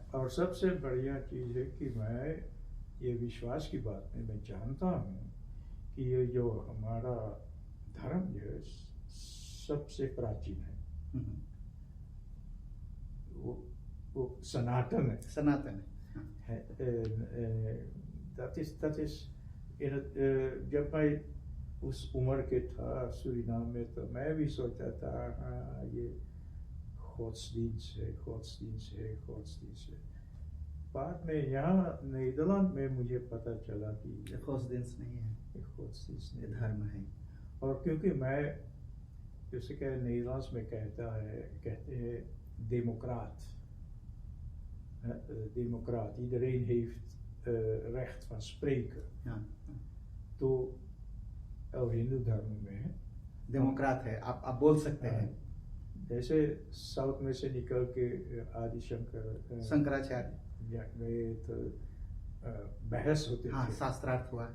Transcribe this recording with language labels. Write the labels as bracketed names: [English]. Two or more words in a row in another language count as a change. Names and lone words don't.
[Caribbean Hindustani] और सबसे बढ़िया चीज है कि मैं ये विश्वास की बात में मैं जानता हूँ कि ये जो हमारा धर्म जो है सबसे प्राचीन है, वो सनातन है। [English] that is [Caribbean Hindustani] जब मैं उस उम्र के था सूरीनाम में, तो मैं भी सोचता था ये godsdienst है। बाद में यहाँ नीदरलैंड में मुझे पता चला कि godsdienst नहीं है, godsdienst धर्म है। और क्योंकि मैं जैसे कि नीदरलैंड्स में कहते हैं democraat, [Dutch] iedereen heeft recht van spreken। [Caribbean Hindustani] तो और हिंदू धर्म में डेमोक्रेट है, आप बोल सकते हैं। जैसे साउथ में से निकल के आदि शंकराचार्य में तो बहस होते थे, शास्त्रार्थ हुआ,